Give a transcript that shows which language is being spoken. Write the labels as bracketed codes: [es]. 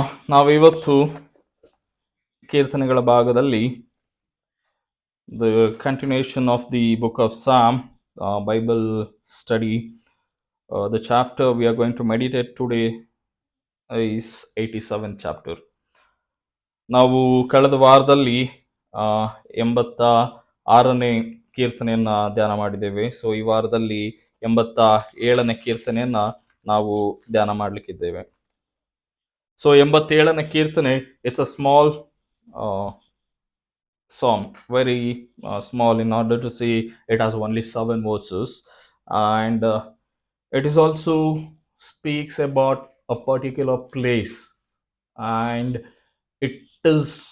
[kn] ನಾವಿವತ್ತು ಕೀರ್ತನೆಗಳ ಭಾಗದಲ್ಲಿ [en] the continuation of the book of Psalm Bible study. The chapter we are going to meditate today is 87th chapter. [kn] ನಾವು ಕಳೆದ ವಾರದಲ್ಲಿ 86ನೇ ಕೀರ್ತನೆಯನ್ನ ಧ್ಯಾನ ಮಾಡಿದ್ದೇವೆ. ಸೊ ಈ ವಾರದಲ್ಲಿ 87ನೇ ಕೀರ್ತನೆಯನ್ನ ನಾವು ಧ್ಯಾನ ಮಾಡಲಿಕ್ಕಿದ್ದೇವೆ. ಸೊ 87ನೇ ಕೀರ್ತನೆ, [en] it's a small song, very small, in order to see it has only 7 verses, and it is also speaks about a particular place, and it is